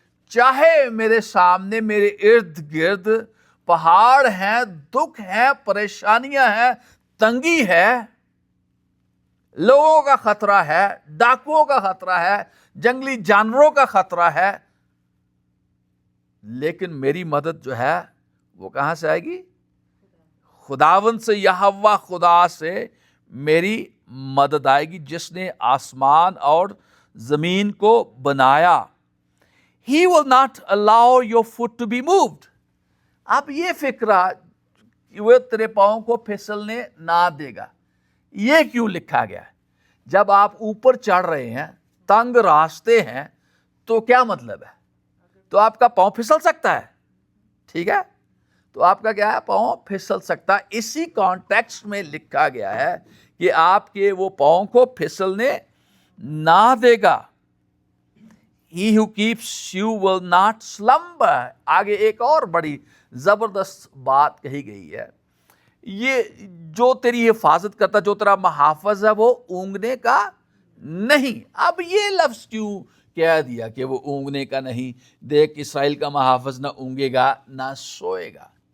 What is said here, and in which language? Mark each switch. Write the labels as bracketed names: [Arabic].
[Urdu] چاہے میرے سامنے میرے ارد گرد پہاڑ ہیں، دکھ ہیں، پریشانیاں ہیں، تنگی ہے، لوگوں کا خطرہ ہے، ڈاکوؤں کا خطرہ ہے، جنگلی جانوروں کا خطرہ ہے، لیکن میری مدد جو ہے وہ کہاں سے آئے گی؟ خداوند سے، یہوہ خدا سے میری مدد آئے گی جس نے آسمان اور زمین کو بنایا. [English] He will not allow your foot to be moved. [Urdu] اب یہ فکرہ کہ وہ تیرے پاؤں کو پھسلنے نہ دے گا، یہ کیوں لکھا گیا ہے؟ جب آپ اوپر چڑھ رہے ہیں، تنگ راستے ہیں، تو کیا مطلب ہے؟ تو آپ کا پاؤں پھسل سکتا ہے، ٹھیک ہے؟ تو آپ کا کیا ہے؟ پاؤں پھسل سکتا ہے. اسی کانٹیکسٹ میں لکھا گیا ہے کہ آپ کے وہ پاؤں کو پھسلنے نہ دے گا. [English] He who keeps you will not slumber. [Urdu] آگے ایک اور بڑی زبردست بات کہی گئی ہے، یہ جو تیری حفاظت کرتا، جو تیرا محافظ ہے، وہ اونگنے کا نہیں. اب یہ لفظ کیوں کہہ دیا کہ وہ اونگنے کا نہیں؟ دیکھ، اسرائیل کا محافظ نہ اونگے گا نہ سوئے گا.